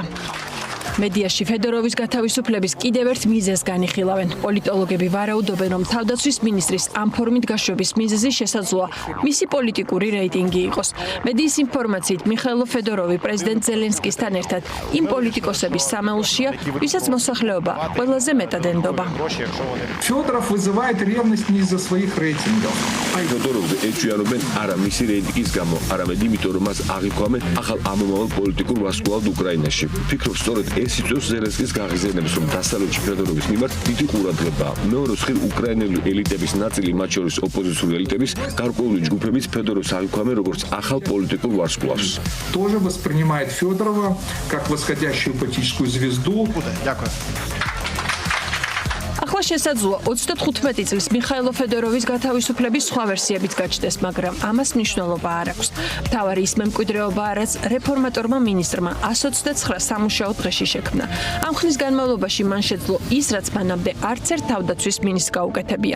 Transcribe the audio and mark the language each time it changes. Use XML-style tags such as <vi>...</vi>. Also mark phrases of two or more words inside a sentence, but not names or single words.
<ka>მედიაში ფედოროვის გათავისუფლების კიდევ ერთ მიზეზს განიხილავენ. პოლიტოლოგები ვარაუდობენ, რომ თავდაცვის მინისტრის ამ ფორმით გაშვების მიზეზი შესაძლოა მისი პოლიტიკური რეიტინგი იყოს. მედიის ინფორმაციით, მიხაილო ფედოროვი პრეზიდენტ ზელენსკისთან ერთად იმ პოლიტიკოსების სამეულშია, ვისაც მოსახლეობა ყველაზე მეტად ენდობა.</ka> <ru>Федоров вызывает ревность не из-за своих рейтингов.</ru> <ka>ფედოროვზე ეჭვიანობენ არა მისი რეიტინგის გამო, არამედ იმიტომ, რომ მას აღიქვამენ ახალ ამომავალ პოლიტიკურ ვარსკვლავად უკრაინაში. ფიქრობ, სწორედ ეს ეს იწვევს ზელენსკის გაღიზიანებას, რომ დასავლეთში ფედერობის მიმართ დიდი ყურადღებაა. მეორე მხრივ, უკრაინელი ელიტების ნაწილი, მათ შორის ოპოზიციური ელიტების გარკვეული ჯგუფებიც ფედეროს აღიქვამენ როგორც ახალ პოლიტიკურ ვარსკვლავს.</ka> <ru>Тоже воспринимает Федорова как восходящую политическую звезду.</ru> <uk>Дякую.</uk> <ka>ახლა შესაძლოა 35 წლის მიხაილო ფედოროვის გათავისუფლების სხვა ვერსიებიც გაჩნდეს, მაგრამ ამას მნიშვნელობა არ აქვს. მთავარი ის მემკვიდრეობაა, რაც რეფორმატორმა მინისტრმა 129 სამუშაო დღეში შექმნა. ამ ხნის განმავლობაში მან შეძლო ის, რაც მანამდე არც ერთ თავდაცვის მინისტრს გაუკეთებია.</ka>